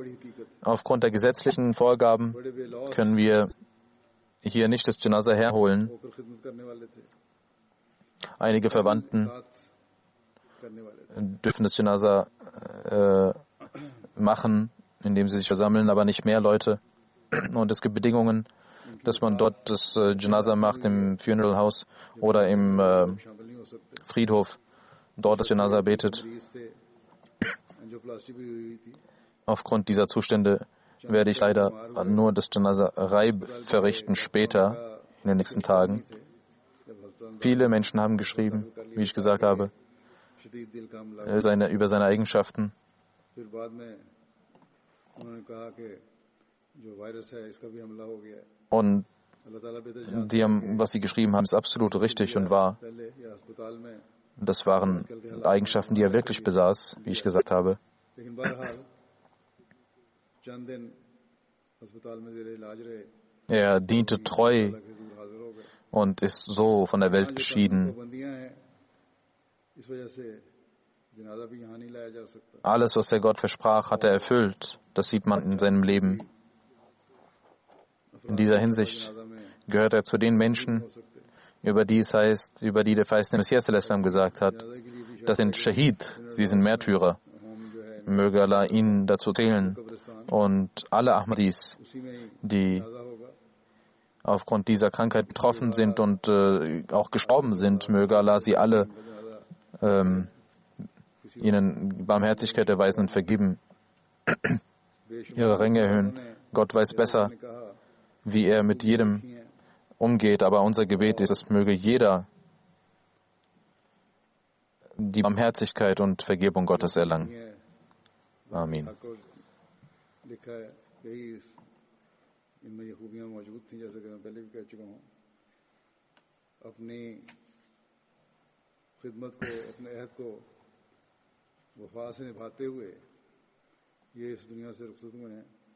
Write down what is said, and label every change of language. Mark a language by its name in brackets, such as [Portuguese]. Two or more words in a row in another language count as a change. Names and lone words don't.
[Urdu] بڑی حقیقت [German] Aufgrund der gesetzlichen Vorgaben [Urdu] بڑے بے لوث [German] können wir hier nicht das Janaza herholen. [Urdu] ہو کر خدمت کرنے والے تھے [German] Einige Verwandten [Urdu] ساتھ کرنے والے تھے [German] dürfen das Janaza machen, indem sie sich versammeln, aber nicht mehr Leute. Und es gibt Bedingungen, dass man dort das Janaza macht im [English] Funeral House [German] oder im [Urdu] شامل نہیں ہو سکتے [German] Friedhof, dort das Janaza betet. [Urdu] مریض تھے اینجیوپلاسٹی بھی ہوئی تھی [German] Aufgrund dieser Zustände werde ich leider nur das [Urdu] جنازہ غائب [German] verrichten später, in den nächsten Tagen. [Urdu] جب ہسپتال [German] Viele Menschen haben geschrieben, wie ich gesagt habe, [Urdu] شدید دل کا حملہ [German] über seine Eigenschaften. [Urdu] پھر بعد میں انہوں نے کہا کہ جو وائرس ہے اس کا بھی حملہ ہو گیا ہے [German] Und [Urdu] اللہ تعالیٰ بہتر جانتا [German] was sie geschrieben haben, ist absolut richtig und wahr. [Urdu] ہے پہلے یا اسپتال میں [German] Das waren Eigenschaften, die er wirklich besaß, wie ich gesagt habe. [Urdu] لیکن بہرحال چند دن اسپتال میں زیر علاج رہے [German] Er diente treu [Urdu] اللہ کے حضور حاضر ہو گئے [German] und ist so von der Welt geschieden. [Urdu] پابندیاں ہیں اس وجہ سے جنازہ بھی یہاں نہیں لایا جا سکتا [German] Alles, was der Gott versprach, hat er erfüllt. Das sieht man in seinem Leben. In dieser Hinsicht [Urdu] جنازہ میں [German] gehört er zu den Menschen, [Urdu] ہو سکتے [German] über die der verheißene Messias al-Islam gesagt hat. [Urdu] جنازے کے لیے بھی [German] Das sind Shahid, sie sind Märtyrer. [Urdu] ہوم جو ہے [German] Möge Allah ihnen dazu zählen. [Urdu] कब्रिस्तान [German] Und alle Ahmadis, [Urdu] اسی میں ہی [German] die [Urdu] جنازہ ہوگا [German] aufgrund dieser Krankheit betroffen sind und auch gestorben sind, möge Allah sie alle ihnen Barmherzigkeit erweisen und vergeben, ihre Ränge erhöhen. Gott weiß besser, [Urdu] कहा [German] wie er mit jedem umgeht, aber unser Gebet ist, es möge jeder die Barmherzigkeit und Vergebung Gottes erlangen. [Urdu] है [German] Amen. [Urdu] کو لکھا ہے یہی ان میں یہ خوبیاں موجود تھی جیسے کہ میں پہلے بھی کہہ چکا ہوں اپنی خدمت کو، اپنے عہد کو وفا سے نبھاتے ہوئے یہ اس دنیا سے رخصت ہوئے ہیں.